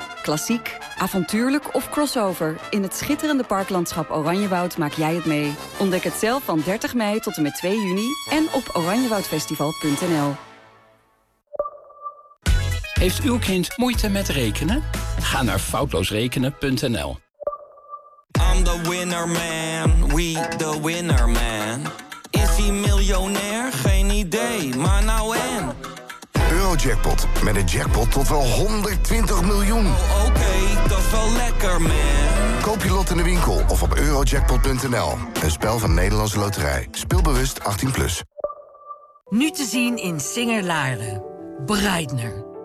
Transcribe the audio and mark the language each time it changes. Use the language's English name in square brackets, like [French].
[Dutch] Klassiek, avontuurlijk of crossover. In het schitterende parklandschap Oranjewoud maak jij het mee. Ontdek het zelf van 30 mei tot en met 2 juni en op oranjewoudfestival.nl. Heeft uw kind moeite met rekenen? Ga naar foutloosrekenen.nl. [English] I'm the winner man, we the winner man. [Dutch] Is hij miljonair? Geen idee, maar nou en... Eurojackpot, met een jackpot tot wel 120 miljoen. Oh, okay, dat is wel lekker, man. Koop je lot in de winkel of op eurojackpot.nl. Een spel van Nederlandse Loterij. Speelbewust 18+. Nu te zien in Singer-Laren. Breitner.